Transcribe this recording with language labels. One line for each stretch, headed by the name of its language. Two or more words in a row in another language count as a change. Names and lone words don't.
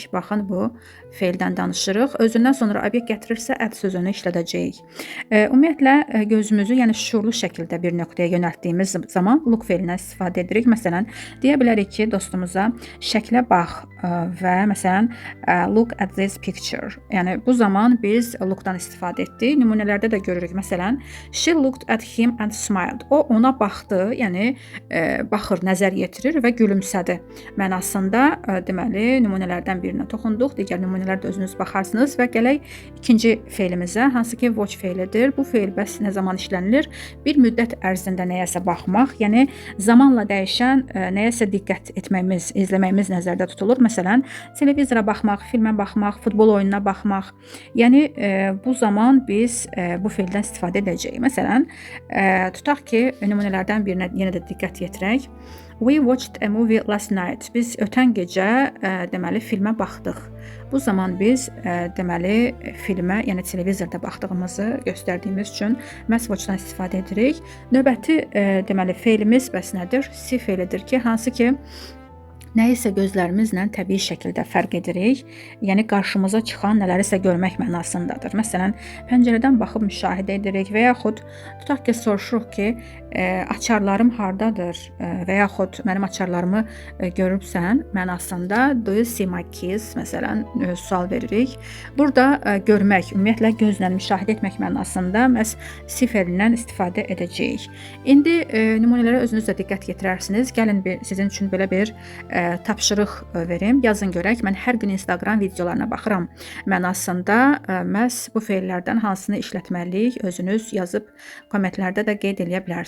Azerbaijani: Baxın, bu fe'ldən danışırıq. Özündən sonra obyekt gətirirsə ət sözünü işlədəcəyik. Ümumiyyətlə gözümüzü, yəni şuurlu şəkildə bir nöqtəyə yönəltdiyimiz zaman look fe'lindən istifadə edirik. Məsələn, deyə bilərik ki, dostumuza şəklə bax və məsələn
English: look at this picture.
Azerbaijani: Yəni bu zaman biz look'dan istifadə etdik. Nümunələrdə də görürük. Məsələn,
English: she looked at him and smiled.
Azerbaijani: O ona baxdı, yəni baxır, nəzər yetirir və gülümsədi mənasında. Deməli, nümunələrdən birinə toxunduq. Digər nümunələrdə özünüz baxarsınız və gələk ikinci fe'limizə, hansı ki watch fe'lidir. Bu fe'l bəs nə zaman işlənilir? Bir müddət ərzində nəyəsə baxmaq, yəni zamanla dəyişən nəyəsə diqqət etməyimiz, izləməyimiz nəzərdə tutulur. Məsələn, televizora baxmaq, filmə baxmaq, futbol oyununa baxmaq. Yəni bu zaman biz bu fe'ldən istifadə edəcəyik. Məsələn, tutaq ki, nümunələrdən birinə yenə də diqqət yetirək.
English: We watched a movie last night.
Azerbaijani: Biz ötən gecə deməli filmə baxdıq. Bu zaman biz deməli filmə, yəni televizorda baxdığımızı göstərdiyimiz üçün məhz watchdan istifadə edirik. Növbəti deməli fe'limiz bəs nədir? See fe'lidir ki, hansı ki nəyisə gözlərimizlə təbii şəkildə fərq edirik. Yəni qarşımıza çıxan nələrisə görmək mənasındadır. Məsələn, pəncərədən baxıb müşahidə edirik və yaxud tutaq ki, soruşuruq ki, açarlarım hardadır və yaxud mənim açarlarımı görübsən mənasında
English: do you see my keys
Azerbaijani: məsələn sual veririk. Burada görmək, ümumiyyətlə gözlə müşahidə etmək mənasında məhz see fe'lindən istifadə edəcəyik. İndi nümunələrə özünüz də diqqət yetirərsiniz. Gəlin sizin üçün belə bir tapşırıq verim. Yazın görək, mən hər gün Instagram videolarına baxıram mənasında məhz bu fe'llərdən hansını işlətməliyik, özünüz yazıb kommentlərdə də qeyd edə bilərsiniz.